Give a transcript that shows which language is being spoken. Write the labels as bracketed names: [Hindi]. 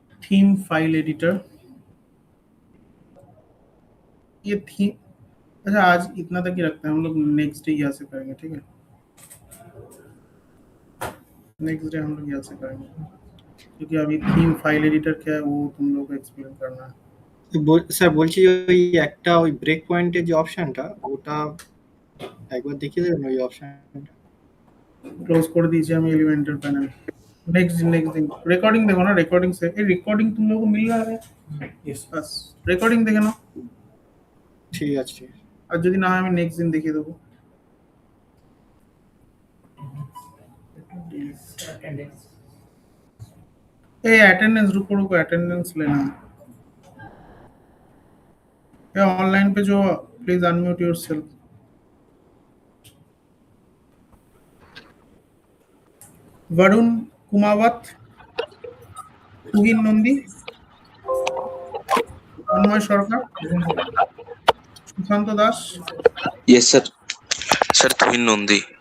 [Hindi] Theme file editor, ये theme, अच्छा आज इतना तक ही रखते हैं, हम लोग नेक्स्ट डे यहाँ से करेंगे, ठीक है, नेक्स्ट डे हम लोग यहाँ से करेंगे, क्योंकि अभी थीम फाइल एडिटर क्या है वो तुम लोग को एक्सप्लेन करना है। [Bangla] স্যার বলছি যে ওই একটা ওই ব্রেক পয়েন্টের যে অপশনটা ওটা একবার দেখিয়ে দেবেন ওই অপশনটা। [Hindi] क्लोज कर दीजिए हम एलिमेंटर पैनल। नेक्स्ट दिन रिकॉर्डिंग देखो ना, रिकॉर्डिंग से ये रिकॉर्डिंग तुम लोगों को मिल रहा है, यस बस रिकॉर्डिंग देखे ना, [Bangla] ঠিক আছে ঠিক আছে। আর যদি না হয় আমি নেক্সট দিন দেখিয়ে দেবো। [Hindi] ये अटेंडेंस रुको रुको, अटेंडेंस लेना है ये ऑनलाइन पे जो, [English] Please unmute yourself. [Bangla] Varun Kumawat, Tuhin Nandi, Tanmoy Sarkar, Sushant Das. Yes sir, sir Tuhin Nandi.